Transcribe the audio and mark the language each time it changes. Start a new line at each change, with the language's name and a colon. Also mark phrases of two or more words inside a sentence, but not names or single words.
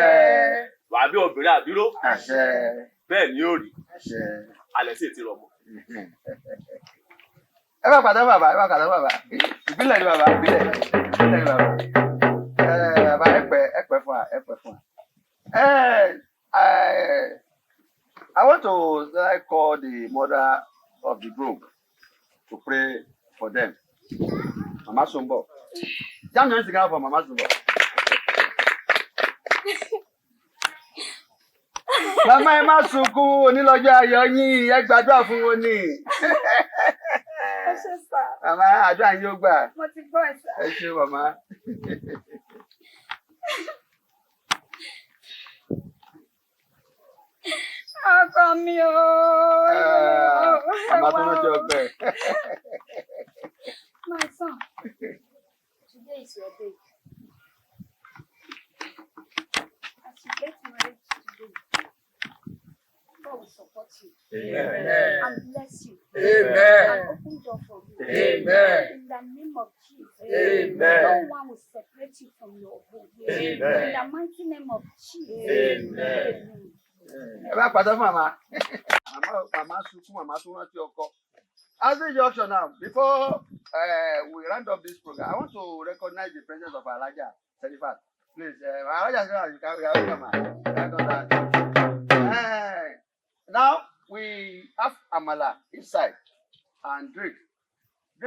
Yoruba: Wàá bí obìnrin àbíró. Àṣẹ. Bẹ́ẹ̀ ni yóò rí. Àṣẹ. Alẹ́ sì ti rọ̀mọ́. Ẹ bá pàdé bàbá, ẹ bá pàdé bàbá. Ìbílẹ̀ ni bàbá, ìbílẹ̀ ni bàbá. Bàbá ẹ pẹ́ fún wa, ẹ pẹ́ fún wa.
English: I want to call the mother of the groom to pray for them. Mama Sumbo. Jam hands together for Mama Sumbo.
Yoruba: Mama ẹ má sunkún onílọ́jọ́ ayọ̀ yín, ẹ gbàdúrà fún wọn ni. Ẹ ṣé sà. Mama àdúrà yín ó gbà. Mo ti gbọ́ ẹ sà. Ẹ ṣé mama. Ọkọ mi o. Mama tó rántí ọgbẹ́.
English: My son, today is your day. As you get married today, God will support you. Amen. And bless you. Amen. And open door for you. Amen. In the name of Jesus. Amen. No one will separate you from your home. Amen. In the mighty name of Jesus. Amen.
Yoruba: Ẹ bá pàdé fún màmá. Màmá sunkún, màmá tó rántí ọkọ.
English: As a junction now, before we round up this program, I want to recognize the presence of Alaja Serifat. Please, Alaja Serifat, you can come. Now we have amala inside and drink surplus.